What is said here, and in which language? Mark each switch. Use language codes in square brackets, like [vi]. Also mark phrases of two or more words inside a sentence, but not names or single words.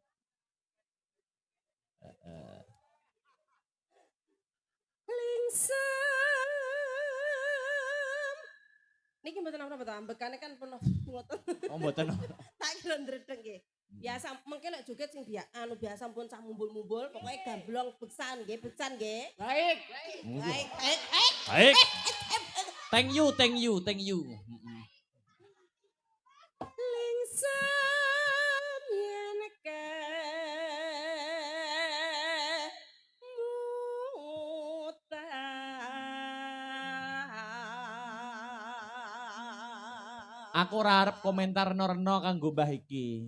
[jv] Lingsem. Niki mboten apa-apa to, ambekane kan penuh ngoten. Oh, mboten. Tak kira ndredeg nggih. Biasa mengke lek joget sing biasa pun cah mumbul-mumbul, pokoke gamblong beksan nggih, beksan nggih. [id] Baik. Baik. Baik. [en] Thank you, thank you, thank you. [jv] Lingsem yen ke Aku ora arep komentar reno-reno kanggo Mbah iki.